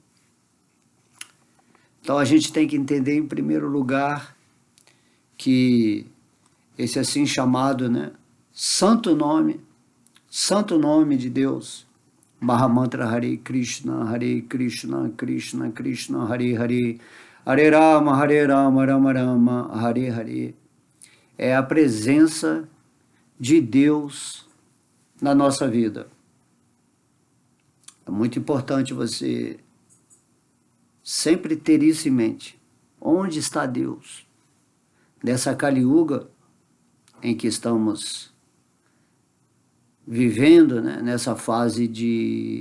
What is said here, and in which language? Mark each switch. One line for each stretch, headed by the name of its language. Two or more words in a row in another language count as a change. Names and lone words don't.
Portuguese: Então a gente tem que entender em primeiro lugar que esse assim chamado, né, santo nome de Deus, Mahamantra Hare Krishna, Krishna Krishna, Hare Hare, Hare Rama, Rama Rama, Hare Hare, é a presença de Deus na nossa vida. É muito importante você sempre ter isso em mente. Onde está Deus? Nessa Kali Yuga em que estamos vivendo, né, nessa fase de